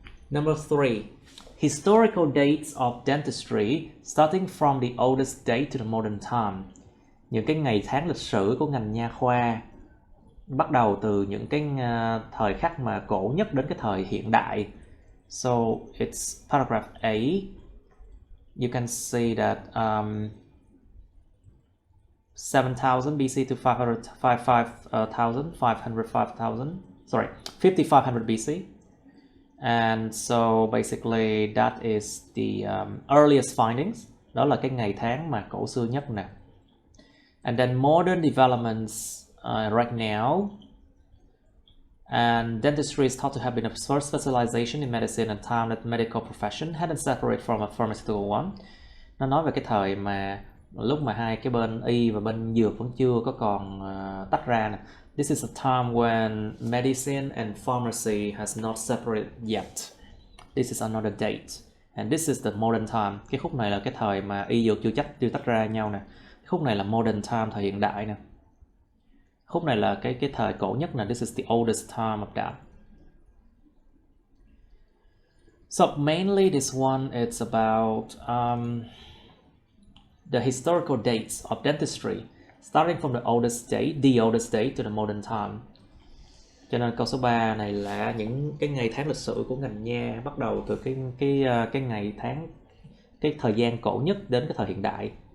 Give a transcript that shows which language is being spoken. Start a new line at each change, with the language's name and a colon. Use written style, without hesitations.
English: Number 3, historical dates of dentistry starting from the oldest date to the modern time.
Vietnamese: Những cái ngày tháng lịch sử của ngành nha khoa bắt đầu từ những cái thời khắc mà cổ nhất đến cái thời hiện đại.
English: So it's paragraph A. You can see that 7,000 BC to 55,000 BC. And so basically that is the earliest findings.
Vietnamese: Đó là cái ngày tháng mà cổ xưa nhất nè.
English: And then modern developments right now. And dentistry is thought to have been a first specialization in medicine at time that medical profession hadn't separated from a pharmaceutical one.
Vietnamese: Nó nói về cái thời mà lúc mà hai cái bên y và bên dược vẫn chưa có còn tách ra nè.
English: This is a time when medicine and pharmacy has not separated yet. This is another date. And this is the modern time.
Vietnamese: Cái khúc này là cái thời mà y dược chưa tách ra nhau nè. Cái khúc này là
English: modern time,
Vietnamese: thời hiện đại nè. Khúc này là cái thời cổ nhất nè.
English: This is the oldest time of that. So mainly this one it's about the historical dates of dentistry, starting from the oldest date to the modern time.
Vietnamese: Cho nên câu số 3 này là những cái ngày tháng lịch sử của ngành nha, bắt đầu từ cái ngày tháng, cái thời gian cổ nhất đến cái thời hiện đại.